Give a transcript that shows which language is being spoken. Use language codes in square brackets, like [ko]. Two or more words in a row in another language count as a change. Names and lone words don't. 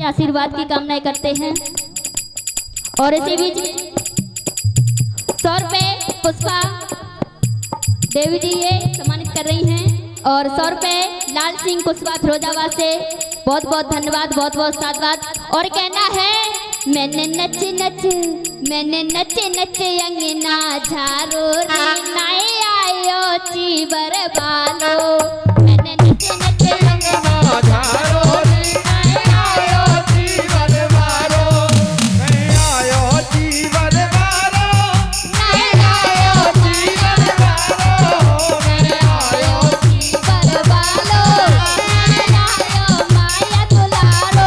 [hi] से आशीर्वाद की कामनाएं करते हैं। और इसी बीच 100 रुपए पुष्पा देवी जी ये सम्मानित कर रही हैं और 100 रुपए लाल सिंह कुशवाहा फिरोजाबाद से बहुत बहुत धन्यवाद, बहुत बहुत साधुवाद। और कहना है [bra] मैंने नच अंगना झारो रे नाय आयो चीबर बालो। मैंने नच अंगना झारो रे नाय आयो चीबर बालो। नाय आयो चीबर बालो। नाय आयो चीबर बालो। नाय आयो चीबर बालो। नाय आयो माया दुलारो।